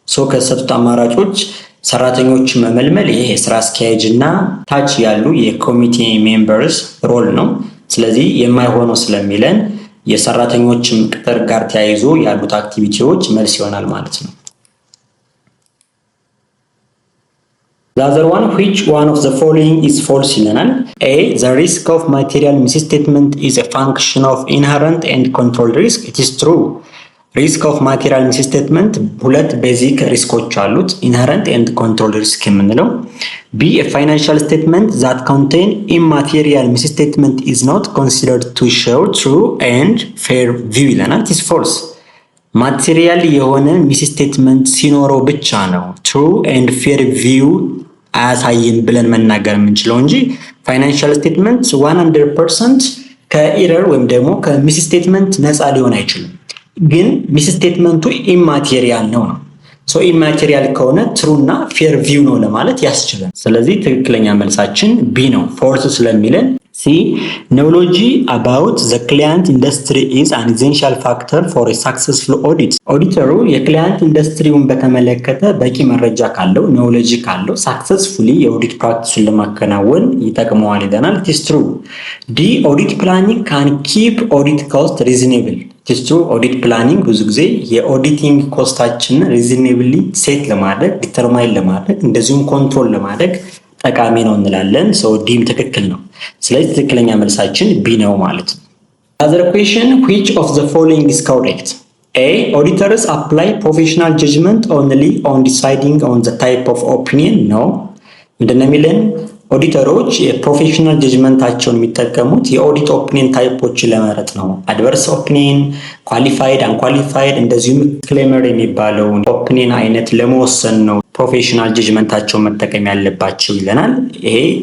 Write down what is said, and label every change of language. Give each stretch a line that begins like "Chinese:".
Amharic: ከሰጡት አማራጮች ሰራተኞች መመልመል ይሄ የስራ አስኪያጅ እና ታች ያሉ የኮሚቴ ሜምበርስ ሮል ነው። ስለዚህ የማይሆነው ስለሚለን የሰራተኞችም ቅጥር ጋር ተያይዞ ያሉት አክቲቪቲዎች መልስ ይሆናል ማለት ነው።
English: The other one, which one of the following is false
Amharic: ይለናል።
English: A, the risk of material misstatement is a function of inherent and controlled risk. It is true. risk of material misstatement
Amharic: ሁለት ቤዚክ ሪስኮች አሉት፣
English: inherent and controlled risk
Amharic: የምንለው።
English: B, a financial statement that contain immaterial misstatement is not considered to show true and fair view
Amharic: ይለናል።
English: It is false.
Amharic: ማቴሪያል የሆነ ሚስስቴትመንት ሲኖረው ብቻ ነው true and fair view አያሳይም ብለን መናገር የምንችለው እንጂ ፋይናንሻል ስቴትመንት 100% ከኤረር ወይም ደግሞ ከሚስ ስቴትመንት ነፃ ሊሆን አይችልም። ግን ሚስ ስቴትመንቱ ኢማቴሪያል ነው። ሶ ኢማቴሪያል ከሆነ ትሩ እና ፌር ቪው ነው ለማለት ያስችላል። ስለዚህ ትክክለኛ መልሳችን ቢ ነው፣ ፎልስ ስለሚለን ሲ
English: knowledge about the client industry is an essential factor for a successful audit.
Amharic: ኦዲተሩ የክላይንት ኢንዱስትሪውን በተመለከተ በቂ መረጃ ካለው ኖውሌጅ ካለው ሳክሰስፉሊ የኦዲት ፕራክቲሱን ለማከናወን ይጠቅመዋል ይለናል።
English: it is true. ዲ ኦዲት ፕላኒንግ can keep audit cost reasonable. it is true.
Amharic: ኦዲት ፕላኒንግ ብዙ ጊዜ የኦዲቲንግ ኮስታችንን ሪዝኔብሊ ሴት ለማድረግ ዲተርማይን ለማድረግ እንደዚሁም ኮንትሮል ለማድረግ ጠቃሚ ነው እንላለን። ሶ ዲም ትክክል ነው። ስለዚህ ትክክለኛ መልሳችን ቢ ነው ማለት ነው።
English: Other question, which of the following is correct? A. Auditors apply professional judgment only on deciding on the type of opinion. No.
Amharic: ምንድነው የሚለን? ኦዲተሮች የፕሮፌሽናል ጀጅመንታቸውን የሚጠቀሙት የኦዲት ኦፒኒየን ታይፖችን ለመረጥ ነው። አድቨርስ ኦፒኒየን፣ ኳሊፋይድ፣ አንኳሊፋይድ እንደዚሁም ዲስክሌመር የሚባለውን ኦፒኒየን አይነት ለመወሰን ነው ፕሮፌሽናል ጀጅመንታቸውን መጠቀም ያለባቸው ይለናል። ይሄ